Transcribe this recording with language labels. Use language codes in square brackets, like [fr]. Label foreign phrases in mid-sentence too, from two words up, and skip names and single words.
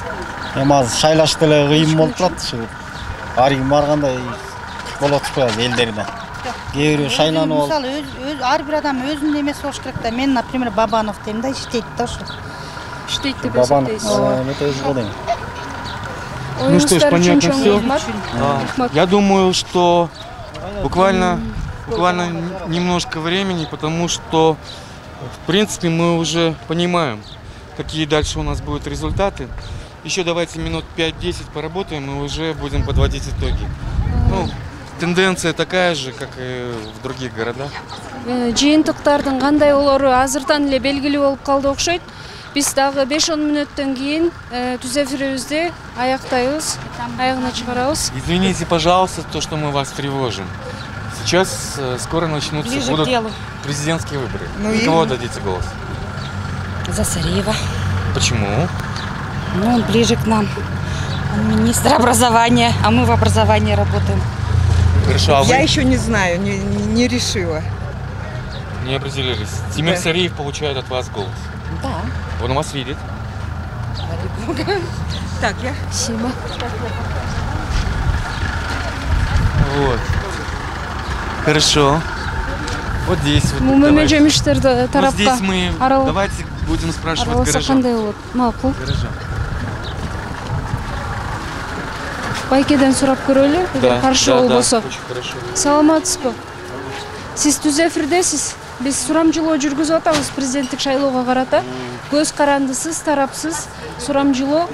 [ky] Эми азыр шайлаш деле кыйын болуп турат ушу. Ар ким баргандай болот турат элдерде. Кээ бирөө шайланып алып. Мисалы ар бир адам өзүнүн эмеси болуш керек да. Мен, например, Бабанов дейм да, иштейт да ошо. Иштейт деп эсептейсиз. Эметебиз го дейм. [ru] Ну что ж, понятно все. Я думаю, что буквально немножко времени, потому что, в принципе, мы уже понимаем, какие дальше у нас будут результаты. Еще давайте минут 5-10 поработаем и уже будем подводить итоги. Ну, тенденция такая же, как и в других городах. [ky] Жыйынтыктардын кандай болору азырдан эле белгилүү болуп калды окшойт. Биз дагы 5-10 мүнөттөн кийин түз эфирибизди аяктайбыз, аягына чыгарабыз. [ru] Извините, пожалуйста, то, что мы вас тревожим. Сейчас скоро начнутся президентские выборы. За кого дадите голос? За Сариева. Почему? Ну, он ближе к нам. Он министр образования, а мы в образовании работаем. Хорошо, а Я вы еще не знаю, не решила. не определились. Тимир Сариев получает от вас голос. Да. Он вас видит. Так, я. Спасибо. Вот. Хорошо. Вот здесь вот. Вот здесь мы. Давайте будем спрашивать горожан. [ky] Макул. Байкеден сурап көрөлү, каршы болбосо. Саламатсызбы? Сиз түз эфирдесиз. Биз сурамжылоо жүргүзүп атабыз президенттик шайлоого карата. Көз карандысыз, тарапсыз сурамжылоо.